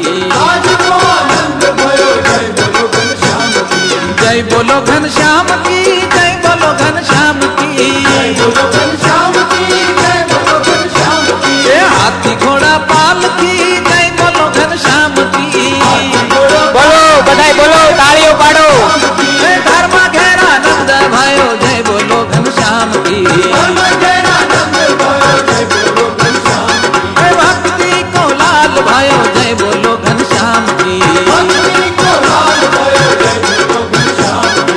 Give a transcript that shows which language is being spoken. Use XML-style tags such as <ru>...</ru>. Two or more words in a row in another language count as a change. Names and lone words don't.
<hi>आज को आनंद भयो जय बोलो घनश्याम की. जय बोलो घनश्याम की जय बोलो घनश्याम की. जय बोलो घनश्याम की जय बोलो घनश्याम की. हे हाथी घोड़ा पालकी जय बोलो घनश्याम की.</hi> <gu>બોલો બધાય બોલો, તાળીઓ પાડો.</gu> <hi>हे धर्म घेर आनंद भयो जय बोलो घनश्याम की. धर्म के आनंद भयो जय बोलो घनश्याम की. हे भक्ति को लाल भयो जय बोलो घनश्याम की. भक्ति को लाल भयो जय बोलो घनश्याम की.</hi>